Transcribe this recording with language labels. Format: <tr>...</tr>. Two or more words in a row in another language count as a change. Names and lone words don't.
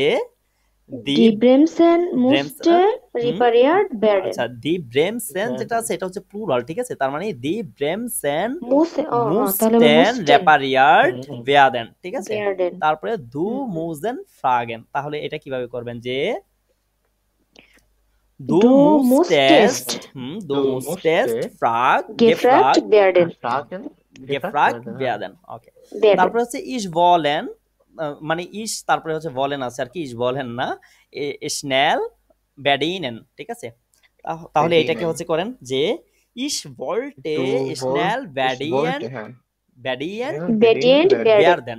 <de>Die Bremsen mussten repariert werden.</de> <bn>আচ্ছা,</bn> <de>die Bremsen</de> <bn>যেটা আছে এটা হচ্ছে প্লুরাল। ঠিক আছে, তার মানে</bn> <de>die Bremsen mussten repariert werden.</de> <bn>ঠিক আছে, তারপরে</bn> <de>du müssen fragen,</de> <bn>তাহলে এটা কিভাবে করবেন, যে</bn> <de>du musstest gefragt werden।</de> <bn>ওকে, তারপরে হচ্ছে ইস বলেন, মানে ইস তারপরে হচ্ছে বলেন আছে আর কি, ইস বলেন না,</bn> <de>schnell bedienen.</de> <bn>ঠিক আছে, তাহলে এটাকে হচ্ছে করেন যে</bn> <de>ich wollte schnell bedient werden.</de>